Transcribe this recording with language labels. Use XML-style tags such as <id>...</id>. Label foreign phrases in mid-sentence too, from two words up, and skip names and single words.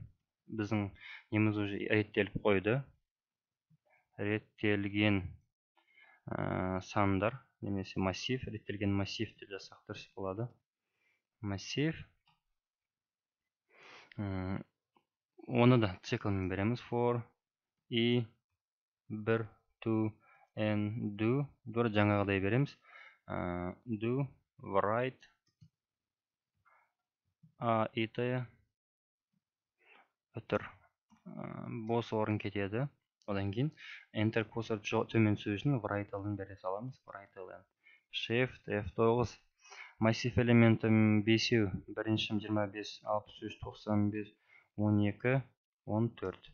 <kk>Біздің неміз уже реттеліп қойды. Реттелген сандар, немесе массив, реттелген массив деп жазсақ дұрыс болады. Массив. Оны да циклмен береміз.</kk> <en>For i 1 to n do.</en> <kk>Жаңағыдай береміз.</kk> <en>Do write a итая өтір.</en> <kk>Бос орын кетеді. Одан кейін enter қосып төмен сөзін</kk> <en>write ln</en> <kk>бере саламыз.</kk> <en>Write ln.</en> <kk>Shift F9. Массив элементі 5-еу. Біріншім 25, 63, 95, 12, 14.</kk>